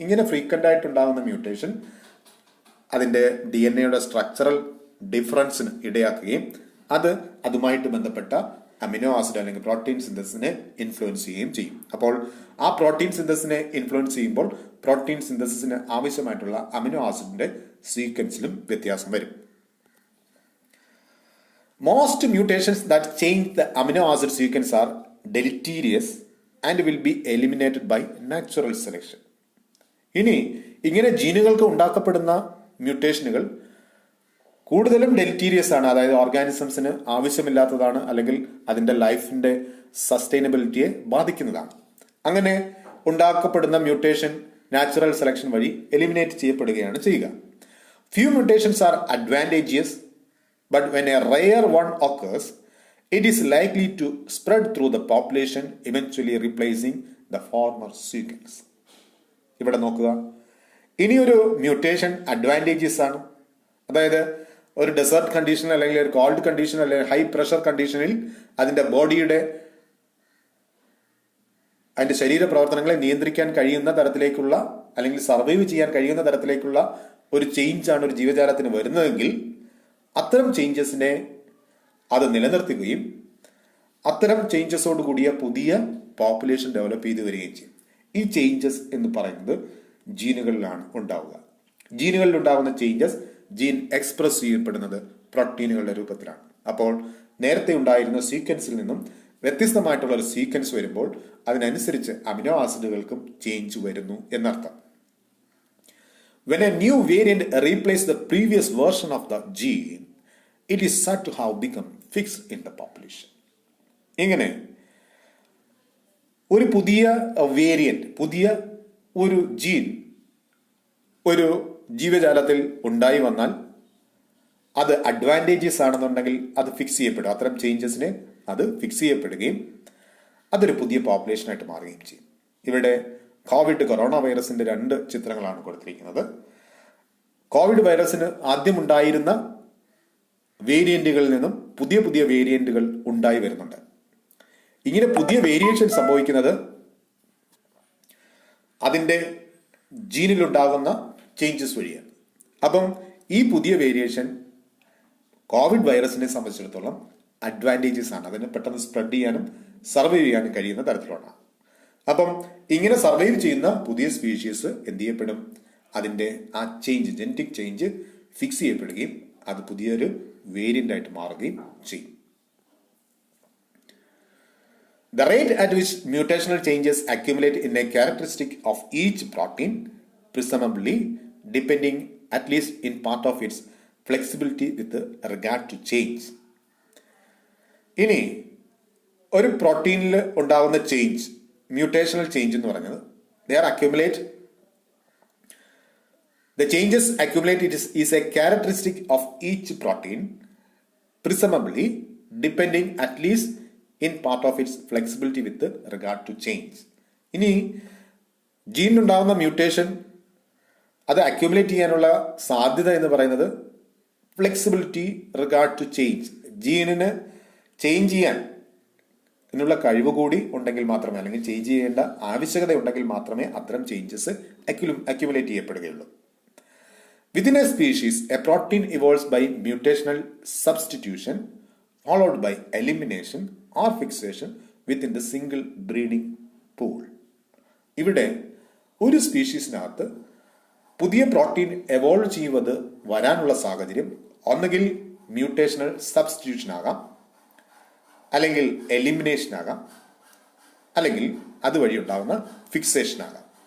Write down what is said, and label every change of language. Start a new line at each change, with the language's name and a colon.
Malayalam: ഇങ്ങനെ ഫ്രീക്വന്റ് ആയിട്ട് ഉണ്ടാകുന്ന മ്യൂട്ടേഷൻ അതിൻ്റെ DNA-യുടെ സ്ട്രക്ചറൽ ഡിഫറൻസിന് ഇടയാക്കുകയും അതുമായിട്ട് ബന്ധപ്പെട്ട അമിനോ ആസിഡ് അല്ലെങ്കിൽ പ്രോട്ടീൻ സിന്തസിനെ ഇൻഫ്ലുവൻസ് ചെയ്യുകയും ചെയ്യും. അപ്പോൾ ആ പ്രോട്ടീൻ സിന്തസിനെ ഇൻഫ്ലുവൻസ് ചെയ്യുമ്പോൾ പ്രോട്ടീൻ സിന്തസിന് ആവശ്യമായിട്ടുള്ള അമിനോ ആസിഡിന്റെ സീക്വൻസിലും വ്യത്യാസം വരും.
English: Most mutations that change the amino acid sequence are deleterious and will be eliminated by natural selection.
Malayalam: ഇനി ഇങ്ങനെ ജീനുകൾക്ക് ഉണ്ടാക്കപ്പെടുന്ന മ്യൂട്ടേഷനുകൾ കൂടുതലും ഡെലിറ്റീരിയസ് ആണ്, അതായത് ഓർഗാനിസംസിന് ആവശ്യമില്ലാത്തതാണ്, അല്ലെങ്കിൽ അതിൻ്റെ ലൈഫിന്റെ സസ്റ്റൈനബിലിറ്റിയെ ബാധിക്കുന്നതാണ്. അങ്ങനെ ഉണ്ടാക്കപ്പെടുന്ന മ്യൂട്ടേഷൻ നാച്ചുറൽ സെലക്ഷൻ വഴി എലിമിനേറ്റ് ചെയ്യപ്പെടുകയാണ് ചെയ്യുക.
English: Few mutations are advantageous, but when a rare one occurs, it is likely to spread through the population, eventually replacing the former sequence.
Malayalam: ഇവിടെ നോക്കുക, ഇനിയൊരു മ്യൂട്ടേഷൻ അഡ്വാൻറ്റേജസ് ആണ്, അതായത് ഒരു ഡെസേർട്ട് കണ്ടീഷൻ അല്ലെങ്കിൽ ഒരു കോൾഡ് കണ്ടീഷൻ അല്ലെങ്കിൽ ഹൈ പ്രഷർ കണ്ടീഷനിൽ അതിൻ്റെ ബോഡിയുടെ അതിൻ്റെ ശരീര പ്രവർത്തനങ്ങളെ നിയന്ത്രിക്കാൻ കഴിയുന്ന തരത്തിലേക്കുള്ള അല്ലെങ്കിൽ സർവൈവ് ചെയ്യാൻ കഴിയുന്ന തരത്തിലേക്കുള്ള ഒരു ചേഞ്ചാണ് ഒരു ജീവജാലത്തിന് വരുന്നതെങ്കിൽ അത്തരം ചേഞ്ചസിനെ അത് നിലനിർത്തുകയും അത്തരം ചേഞ്ചസോട് കൂടിയ പുതിയ പോപ്പുലേഷൻ ഡെവലപ്പ് ചെയ്ത് വരികയും ചെയ്യും. ഈ ചേഞ്ചസ് എന്ന് പറയുന്നത് ജീനുകളിലാണ് ഉണ്ടാവുക. ജീനുകളിൽ ഉണ്ടാകുന്ന ചേഞ്ചസ് ജീൻ എക്സ്പ്രസ് ചെയ്യപ്പെടുന്നത് പ്രോട്ടീനുകളുടെ രൂപത്തിലാണ്. അപ്പോൾ നേരത്തെ ഉണ്ടായിരുന്ന സീക്വൻസിൽ നിന്നും വ്യത്യസ്തമായിട്ടുള്ള ഒരു സീക്വൻസ് വരുമ്പോൾ അതിനനുസരിച്ച് അമിനോ ആസിഡുകൾക്കും ചേഞ്ച് വരുന്നു എന്നർത്ഥം.
English: When a new variant replaces the previous version of the gene, it is said to have become fixed in the population.
Malayalam: ഇങ്ങനെ ഒരു പുതിയ വേരിയന്റ്, പുതിയ ഒരു ജീൻ ഒരു ജീവജാലത്തിൽ ഉണ്ടായി വന്നാൽ അത് അഡ്വാൻറ്റേജസ് ആണെന്നുണ്ടെങ്കിൽ അത് ഫിക്സ് ചെയ്യപ്പെടും. അത്തരം ചേഞ്ചസിനെ അത് ഫിക്സ് ചെയ്യപ്പെടുകയും അതൊരു പുതിയ പോപ്പുലേഷനായിട്ട് മാറുകയും ചെയ്യും. ഇവിടെ കൊറോണ വൈറസിന്റെ 2 ചിത്രങ്ങളാണ് കൊടുത്തിരിക്കുന്നത്. കോവിഡ് വൈറസിന് ആദ്യമുണ്ടായിരുന്ന വേരിയന്റുകളിൽ നിന്നും പുതിയ പുതിയ വേരിയന്റുകൾ ഉണ്ടായി വരുന്നുണ്ട്. ഇങ്ങനെ പുതിയ വേരിയേഷൻ സംഭവിക്കുന്നത് അതിൻ്റെ ജീനിലുണ്ടാകുന്ന ചേഞ്ചസ് വഴിയാണ്. അപ്പം ഈ പുതിയ വേരിയേഷൻ കോവിഡ് വൈറസിനെ സംബന്ധിച്ചിടത്തോളം അഡ്വാൻറ്റേജസ് ആണ്. അതിന് പെട്ടെന്ന് സ്പ്രെഡ് ചെയ്യാനും സർവൈവ് ചെയ്യാനും കഴിയുന്ന തരത്തിലുള്ള. അപ്പം ഇങ്ങനെ സർവൈവ് ചെയ്യുന്ന പുതിയ സ്പീഷീസ് എന്ത് ചെയ്യപ്പെടും? അതിൻ്റെ ആ ചേഞ്ച്, ജനറ്റിക് ചേഞ്ച് ഫിക്സ് ചെയ്യപ്പെടുകയും അത് പുതിയൊരു വേരിയന്റ് ആയിട്ട് മാറുകയും ചെയ്യും.
English: The rate at which mutational changes accumulate in a characteristic of each protein, presumably depending at least in part of its flexibility with regard to change.
Malayalam: ഇനി ഒരു പ്രോട്ടീനിൽ ഉണ്ടാകുന്ന change, mutational change എന്ന് പറയുന്നത്
English: the changes accumulated is a characteristic of each protein, presumably depending at least in part of its flexibility with regard to change.
Malayalam: ഇനി ജീനിലുണ്ടാകുന്ന mutation അത് accumulate ചെയ്യാനുള്ള സാധ്യത എന്ന് പറയുന്നത് flexibility regard to change, ജീനിന് change ചെയ്യാൻ എന്നുള്ള കഴിവ് കൂടി ഉണ്ടെങ്കിൽ മാത്രമേ, അല്ലെങ്കിൽ ചേഞ്ച് ചെയ്യേണ്ട ആവശ്യകത ഉണ്ടെങ്കിൽ മാത്രമേ അത്തരം changes accumulate ചെയ്യപ്പെടുകയുള്ളൂ.
English: Within a species, a protein evolves by mutational substitution followed by elimination or fixation within the single breeding pool.
Malayalam: ഇവിടെ ഒരു സ്പീഷീസിനകത്ത് പുതിയ പ്രോട്ടീൻ എവോൾവ് ചെയ്യുന്നത് വരാനുള്ള സാഹചര്യം ഒന്നുകിൽ മ്യൂട്ടേഷണൽ സബ്സ്റ്റിറ്റ്യൂഷൻ ആകാം, അല്ലെങ്കിൽ എലിമിനേഷൻ ആകാം, അല്ലെങ്കിൽ അതുവഴി ഉണ്ടാകുന്ന ഫിക്സേഷൻ ആകാം.